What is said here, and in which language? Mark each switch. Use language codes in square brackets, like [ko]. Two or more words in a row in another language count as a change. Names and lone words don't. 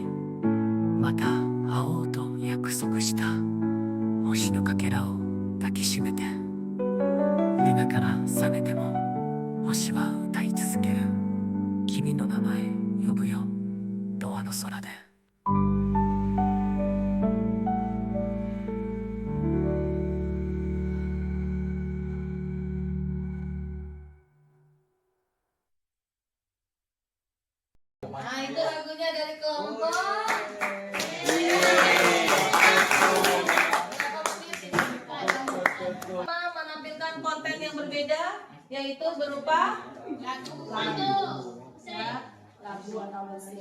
[ja] また会おうと約束した星のかけらを抱きしめて夢から覚めても星は歌い続ける君の名前呼ぶよドアの空で [id] Nah, itu lagunya dari kelompok menampilkan konten yang berbeda, yaitu berupa lagu, ya, lagu atau musik.